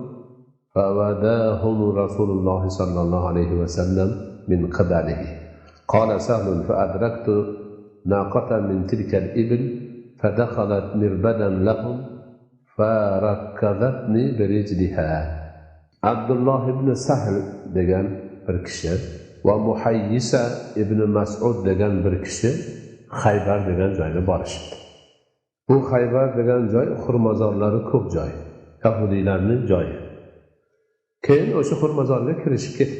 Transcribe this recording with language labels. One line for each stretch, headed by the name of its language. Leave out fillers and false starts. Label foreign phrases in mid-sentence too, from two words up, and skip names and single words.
Arabic: فوداهم رسول الله صلى الله عليه وسلم من قبله قال سهل فأدركت ناقة من تلك الإبل فدخلت مربدا لهم فركضتني برجلها عبد الله بن سهل
Uzbek: degan bir kishi va Muhayyisa ibn Mas'ud degan bir kishi Xaybar degan joyga borishdi. Bu Xaybar degan joy xurmozorlari ko'p joy, yahudiylarning joyi. Keyin o'sha xurmozorga kirishib ketdi.